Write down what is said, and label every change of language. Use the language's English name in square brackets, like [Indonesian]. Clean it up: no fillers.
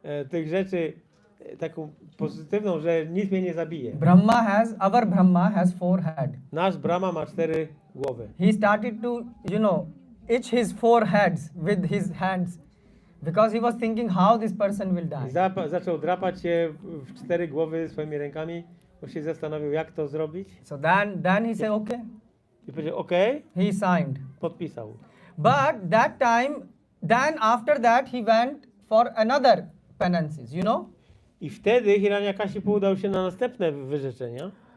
[Polish] Tych rzeczy, taką pozytywną, że nic mnie nie zabije. [English] Our Brahma has 4 heads. [Polish] Nasz Brahma ma 4 głowy. [English] He started to, itch his 4 heads with his hands because he was thinking how this person will [Polish] I [English] die. [Polish] zaczął drapać się w 4 głowy swoimi rękami, bo się zastanowił, jak to zrobić. [English] So then he said, okay. [Polish] I powiedział, OK, [English] He signed. [Polish] podpisał. [English] But then after that he went for another penances, [Polish] I wtedy Hiranyakashipu udał się na następne wyrzeczenia.